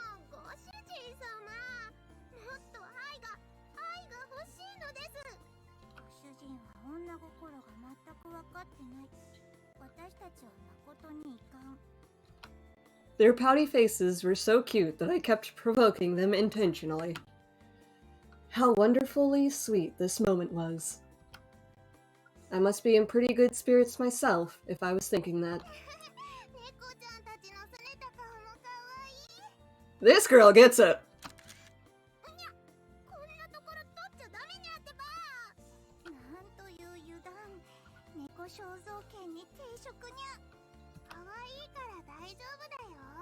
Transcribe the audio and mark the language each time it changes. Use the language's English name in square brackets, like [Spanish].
[Japanese] ご主人様、もっと愛が欲しいのです。ご主人は女心が全く分かってない。私たちは誠にいかん。 [English] Their pouty faces were so cute that I kept provoking them intentionally. How wonderfully sweet this moment was. I must be in pretty good spirits myself if I was thinking that. [Japanese] 猫ちゃんたちの拗ねた顔も可愛い。 [English] This girl gets it! [Japanese] にゃ、こんなところ取っちゃダメにゃってば。なんという油断。猫肖像権に抵触にゃ。可愛いから大丈夫だよ。